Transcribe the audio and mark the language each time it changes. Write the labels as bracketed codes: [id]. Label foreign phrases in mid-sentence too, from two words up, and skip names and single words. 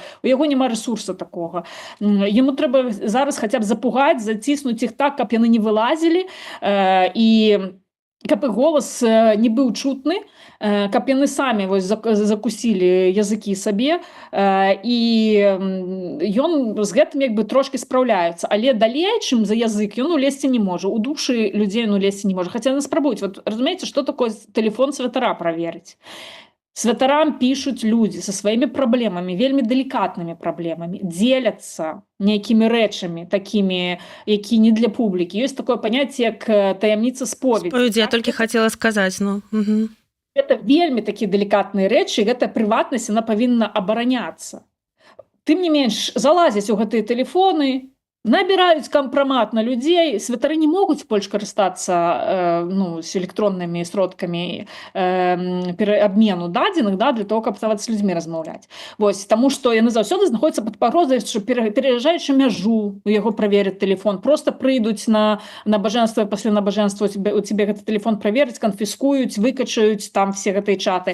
[be] У яго няма ресурса такога. Яму трэба зараз хаця б запугаць, заціснуць іх так, каб яны не вылазілі, і каб і голас не быў чутны, каб яны самі закусілі языкі сабе, і ён з гэтым як бы трошки спраўляецца. Але далей, чым за язык, ён улезці не можа. У душы людзей ён улезці не можа. Хаця яны спрабуюць. Вот, разумееце, што такое тэлефон святара праверыць? [ru] Святарам пишут люди со своими проблемами, вельми деликатными проблемами, делятся некими речами, такими, які не для публики. Есть такое понятие, как [be] таямница споведи. [ru] Споведи, я только хотела сказать. Ну, угу. Это вельми такие деликатные речи, гэта приватность, она повинна обороняться. [be] Тым не менш, залазяць у гэтыя тэлефоны, набираюць кампрамат на людзей. Святары не могуць больш карыстацца з электроннымі сродкамі абмену дадзеных, да, [ru] для того, [be] каб з людзьмі размаўляць. Вось, таму што яны заўсёды знаходзяцца пад пагрозай, што пераязджаючы мяжу, у яго правераць тэлефон, просто прыйдуць на набажэнства, пасля набажэнства у цябе гэты тэлефон правераць, канфіскуюць, выкачаюць там все гэтыя чаты.